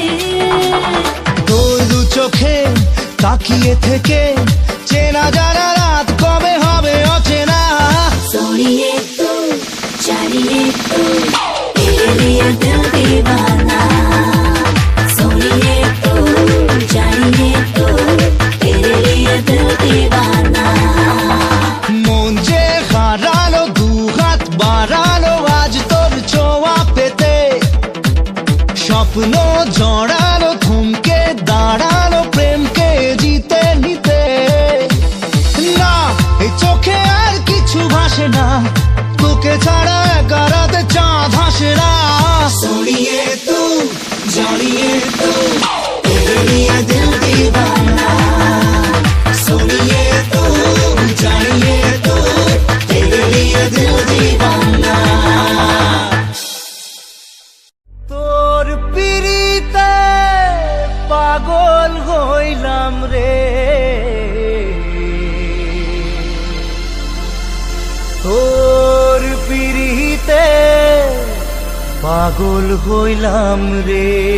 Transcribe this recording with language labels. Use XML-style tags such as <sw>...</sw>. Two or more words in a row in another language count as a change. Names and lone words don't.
<bn>তোর দু চোখে তাকিয়ে থেকে চেনা জানা রাত কবে হবে অচেনা।</bn> <hi>सोनिए तू जानिए तू तेरे लिए दिल दीवाना, सोनिए तू जानिए तू तेरे लिए दिल दीवाना।</hi> <bn>মন যে হারানো, দুহাত বাড়ানো আজ তোর ছোঁয়া পেতে, স্বপ্ন জড়ানো, থমকে দাঁড়ানো প্রেমকে জিতে নিতে। না এই চোখে আর কিছু ভাসে না, তোকে ছাড়া একা রাতে চাঁদ হাসে না।</bn> <hi>सुनिए तू जानिए तू तेरे लिए दिल दीवाना, सुनिए तू जानिए तू तेरे लिए दिल दीवाना।</hi> <bn>তোর পিরিতে পাগল হইলাম রে, তোর পিরিতে পাগল হইলাম রে।</bn>